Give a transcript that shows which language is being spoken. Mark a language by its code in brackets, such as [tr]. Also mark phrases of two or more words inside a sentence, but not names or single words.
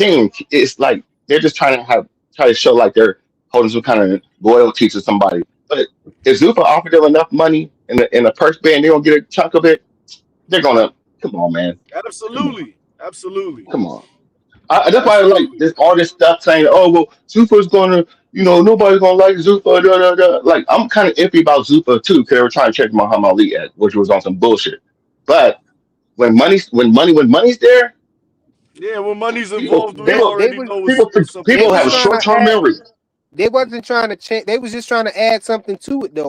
[en] It's like they're just trying to show like they're holding some kind of loyalty to somebody. But if Zuffa offered them enough money in a purse band, they're gonna get a chunk of it. They're gonna come on, man. Absolutely. Come on. That's why I like all this stuff saying, "Oh well, Zuffa's gonna, nobody's gonna like Zuffa." Da, da, da. Like I'm kind of iffy about Zuffa too, because they were trying to check Muhammad Ali at, which was on some bullshit. But when money's there, yeah, when money's involved, people have a short-term memory. They wasn't trying to change. They was just trying to add something to it, though.